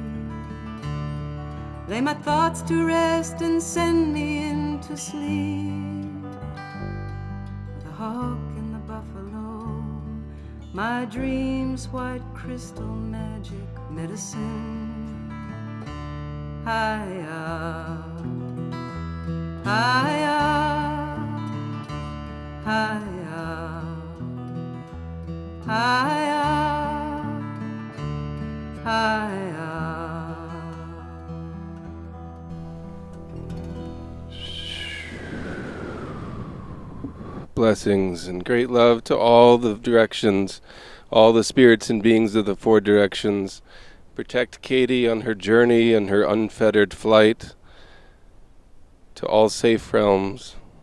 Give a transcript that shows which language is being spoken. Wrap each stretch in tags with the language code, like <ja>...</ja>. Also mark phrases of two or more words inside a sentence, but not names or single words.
<en>Lay my thoughts to rest and send me into sleep. With the hawk and the buffalo, my dreams white crystal magic medicine. Hi-ya, hi-ya, hi-ya, hi-ya, hi-ya. Blessings and great love to all the directions, all the spirits and beings of the four directions. Protect Katie on her journey and her unfettered flight to all safe realms.</en>